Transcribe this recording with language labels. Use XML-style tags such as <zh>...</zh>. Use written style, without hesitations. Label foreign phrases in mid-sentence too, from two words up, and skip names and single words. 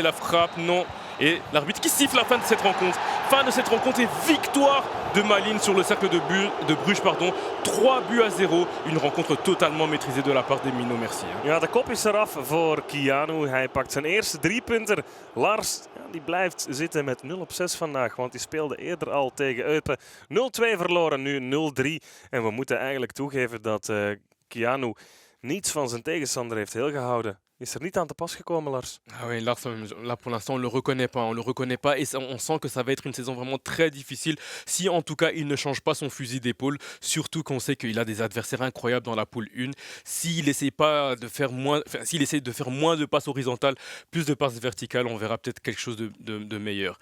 <fr>La frappe, non. Et l'arbitre qui siffle la fin de cette rencontre. Fin de cette rencontre et victoire de Malines sur le cercle de Bruges. 3-0. Une rencontre totalement maîtrisée de la part d'Emino Merci.</fr> <nl>Ja, de kop is eraf voor Keanu. Hij pakt zijn eerste 3-punter. Lars die blijft zitten met 0 op 6 vandaag. Want die speelde eerder al tegen Eupen. 0-2 verloren, nu 0-3. En we moeten eigenlijk toegeven dat Keanu niets van zijn tegenstander heeft heel gehouden. Is er niet aan te pas gekomen, Lars?</nl> <fr>Ah oui, Lars, là pour l'instant, on ne le reconnaît pas. On le reconnaît pas et on sent que ça va être une saison vraiment très difficile si en tout cas il ne change pas son fusil d'épaule. Surtout qu'on sait qu'il a des adversaires incroyables dans la poule 1. S'il essaie de faire moins de passes horizontales, plus de passes verticales, on verra peut-être quelque chose de meilleur.</fr>